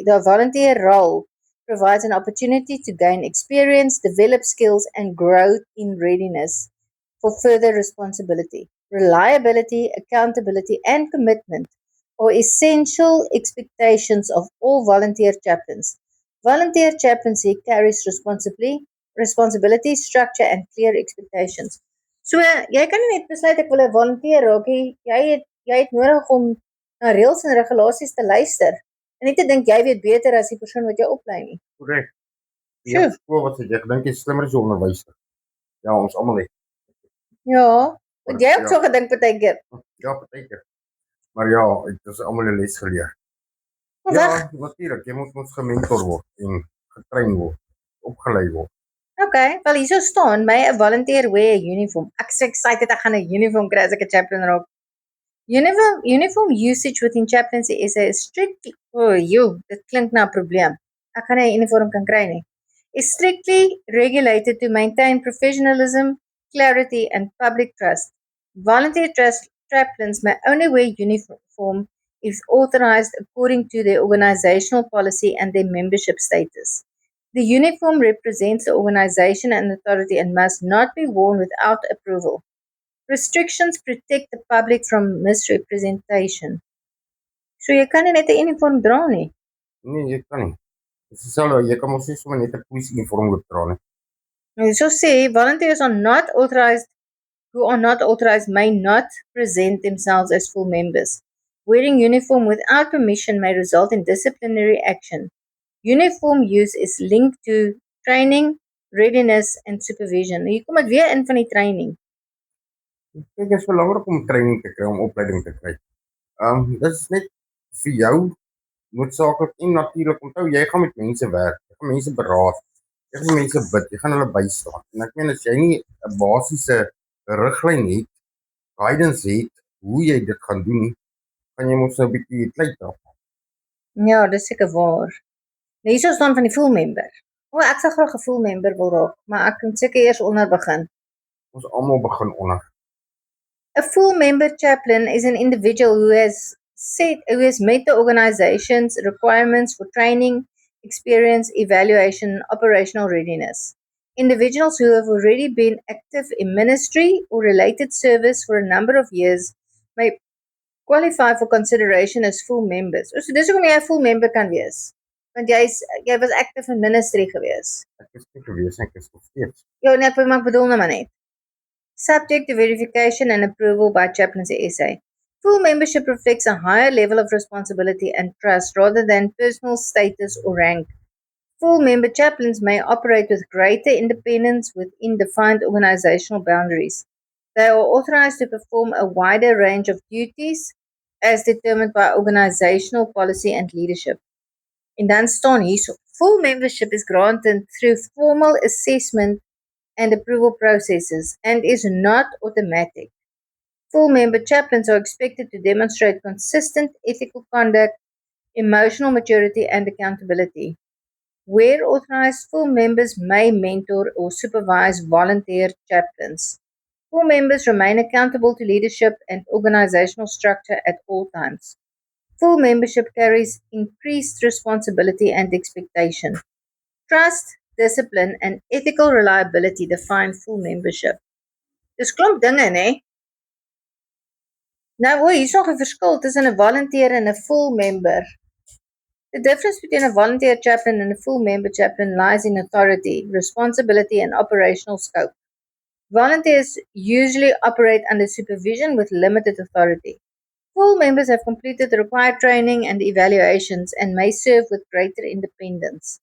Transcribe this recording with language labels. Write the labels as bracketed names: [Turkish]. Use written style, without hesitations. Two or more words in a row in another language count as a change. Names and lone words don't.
[English] The volunteer role provides an opportunity to gain experience, develop skills, and grow in readiness for further responsibility. Reliability, accountability, and commitment are essential expectations of all volunteer chaplains. Volunteer chaplaincy carries responsibility, structure, and clear expectations. [Afrikaans] So, jy kan nie net besluit ek wil 'n volunteer raak nie. Jy het nodig om na reëls en regulasies te luister en nie te dink jy weet beter as die persoon wat jou oplei nie. Korrek. Sjoe. Ja, skool wat ek dink jy is slimmer as 'n onderwyser. Ja, ons almal het. Ja, het jy ook Ja. so gedink partykeer? Ja, partykeer. Maar ja, het ons almal 'n les geleer. Maar Ja, wag. natuurlik, jy moet mos gementor word en getrein word, opgelei word. Okay, wel hierso staan my 'n [English] volunteer wear [Afrikaans] 'n uniform. Ek is excited ek gaan 'n uniform kry as ek 'n chaplain raak. [English] Uniform usage within chaplaincy is strictly [Afrikaans] dit klink na 'n probleem. Ek gaan nie 'n uniform kan kry nie. [English] Is strictly regulated to maintain professionalism, clarity, and public trust. Volunteer chaplains may only wear uniform if authorized according to their organizational policy and their membership status. The uniform represents the organization and authority and must not be worn without approval. Restrictions protect the public from misrepresentation. [Afrikaans] So jy kan nie net 'n uniform dra nie. Nee, jy kan nie. Dit is dieselfde, jy kan mos nie sommer net 'n polisieuniform loop dra nie. Nou so sê [English] volunteers who are not authorized may not present themselves as full members. Wearing uniform without permission may result in disciplinary action. Uniform use is linked to training, readiness, and supervision. [Afrikaans] Hier kom dit weer in van die training. Kyk, dit is belangrik om training te kry, om opleiding te kry. Dit is net vir jou noodsaaklik en natuurlik. Onthou, jy gaan met mense werk, jy gaan mense beraad, jy gaan mense bid, jy gaan hulle bystaan. En ek meen as jy nie 'n basiese riglyn het, guidance het hoe jy dit gaan doen nie, gaan jy mos nou 'n bietjie tyd draf. Ja, dis seker waar. Nou hierso staan van die [English] full member. [Afrikaans] O, ek sou graag 'n [English] full member [Afrikaans] wil raak, maar ek kan seker eers onder begin. Ons almal begin onder. [English] A full member chaplain is an individual who has met the organization's requirements for training, experience, evaluation, and operational readiness. Individuals who have already been active in ministry or related service for a number of years may qualify for consideration as full members. [Afrikaans] So dis hoekom jy 'n [English] full member [Afrikaans] kan wees. Want jy was [English] active in ministry [Afrikaans] gewees. Ek is nie gewees nie, ek is nog steeds. Ja, nee, ek bedoel nou maar net. [English] Subject to verification and approval by Chaplaincy SA. Full membership reflects a higher level of responsibility and trust rather than personal status or rank. Full member chaplains may operate with greater independence within defined organizational boundaries. They are authorized to perform a wider range of duties as determined by organizational policy and leadership. [Afrikaans] En dan staan hierso, [English] full membership is granted through formal assessment and approval processes and is not automatic. Full member chaplains are expected to demonstrate consistent ethical conduct, emotional maturity, and accountability. Where authorized, full members may mentor or supervise volunteer chaplains. Full members remain accountable to leadership and organizational structure at all times. Full membership carries increased responsibility and expectation. Trust, discipline, and ethical reliability define full membership. [Afrikaans] Dis klomp dinge, né? Nou, hier is nog 'n verskil tussen 'n volunteer en 'n [English] full member. The difference between a volunteer chaplain and a full member chaplain lies in authority, responsibility, and operational scope. Volunteers usually operate under supervision with limited authority. Full members have completed the required training and evaluations and may serve with greater independence.